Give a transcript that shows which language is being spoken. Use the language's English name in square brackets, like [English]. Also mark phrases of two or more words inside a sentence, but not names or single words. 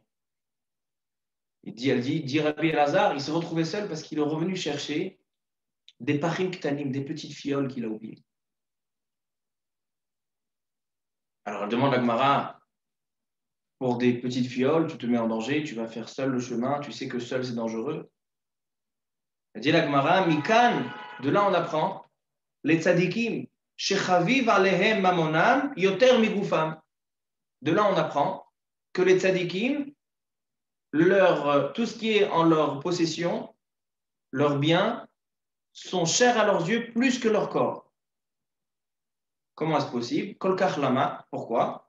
[French] Elle dit Rabbi Elazar, il s'est retrouvé seul parce qu'il est revenu chercher des [Hebrew] פכים קטנים, [French] des petites fioles qu'il a oubliées. Alors elle demande à Gemara, pour des petites fioles, tu te mets en danger, tu vas faire seul le chemin, tu sais que seul c'est dangereux. Elle dit la Gemara, Mikan, de là on apprend, les tzadikim, [Hebrew] שחביב עליהם ממונם יותר מגופם. [French] De là on apprend que les tzadikim, tout ce qui est en leur possession, leurs biens, sont chers à leurs yeux plus que leur corps. Comment est-ce possible? [Hebrew] כל כך למה, [French] pourquoi?